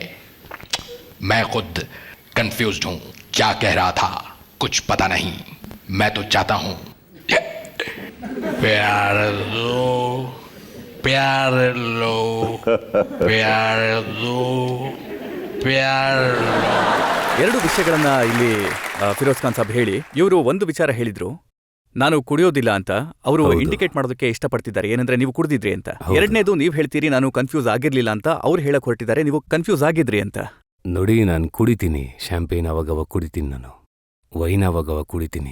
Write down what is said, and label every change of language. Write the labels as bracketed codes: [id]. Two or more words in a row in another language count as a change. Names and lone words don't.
[hi] मैं खुद कंफ्यूज्ड हूं, क्या कह रहा था कुछ पता नहीं. मैं तो चाहता हूं प्यार दो, प्यार लो, प्यार दो, प्यार. [kn] 2 ವಿಷಯಗಳನ್ನ ಇಲ್ಲಿ ಫಿರೋಜ್ ಖಾನ್ ಸಾಬ್ ಹೇಳಿ, ಇವರು ಒಂದು ವಿಚಾರ ಹೇಳಿದ್ರು, ನಾನು ಕುಡಿಯೋದಿಲ್ಲ ಅಂತ. ಅವರು ಇಂಡಿಕೇಟ್ ಮಾಡೋದಕ್ಕೆ ಇಷ್ಟಪಡ್ತಿದ್ದಾರೆ, ಏನಂದ್ರೆ ನೀವು ಕುಡಿದಿದ್ರಿ ಅಂತ. ಎರಡನೇದು, ನೀವು ಹೇಳ್ತೀರಿ ನಾನು ಕನ್ಫ್ಯೂಸ್ ಆಗಿರ್ಲಿಲ್ಲ ಅಂತ. ಅವ್ರು ಹೇಳಕ್ ಹೊರಟಿದ್ದಾರೆ ನೀವು ಕನ್ಫ್ಯೂಸ್ ಆಗಿದ್ರಿ ಅಂತ. ನೋಡಿ, ನಾನು ಕುಡಿತೀನಿ ಶಾಂಪೇನ್, ಅವಾಗವಾಗ ಕುಡಿತೀನಿ, ನಾನು ವೈನ್ ಅವಾಗವಾಗ ಕುಡಿತೀನಿ.